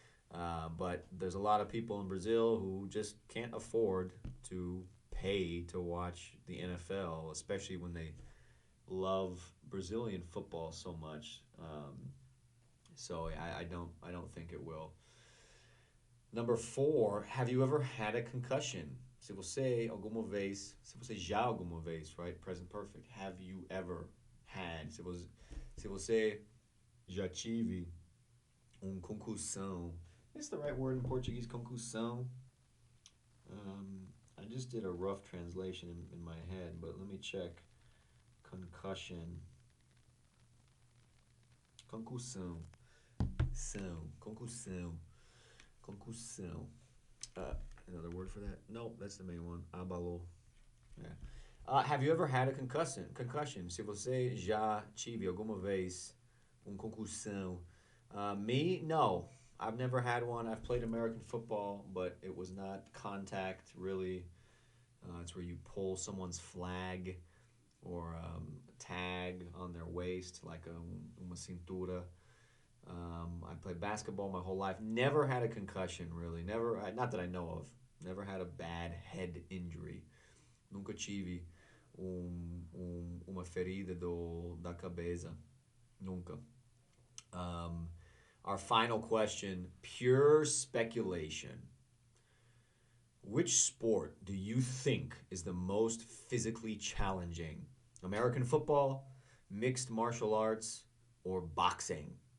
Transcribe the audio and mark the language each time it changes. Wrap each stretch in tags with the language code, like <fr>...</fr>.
<en>But there's a lot of people in Brazil who just can't afford to pay to watch the NFL, especially when they love Brazilian football so much. So I don't think it will. Number 4, have you ever had a concussion?</en> <pt>Se você já alguma vez, right? Present perfect.</pt> <en>Have you ever had?</en> <pt>Se você já tive concussão.</pt> <en>Is the right word in Portuguese, concussão? I just did a rough translation in my head, but let me check. Concussion.</en> <pt>Concussão. Concussão.</pt> <en>Concussão. Another word for that? No, that's the main one.</en> <pt>Abalou.</pt> <en>Yeah. Have you ever had a concussion? Concussion.</en> <pt>Se você já tive alguma vez concussão.</pt> <en>Me, no. I've never had one. I've played American football, but it was not contact really. It's where you pull someone's flag or tag on their waist, like</en> <pt>uma cintura.</pt> <en>I played basketball my whole life. Never had a concussion, really. Never, not that I know of. Never had a bad head injury.</en> <pt>Nunca tive uma ferida da cabeça. Nunca.</pt> <en>Um, our final question, pure speculation. Which sport do you think is the most physically challenging? American football, mixed martial arts, or boxing?</en>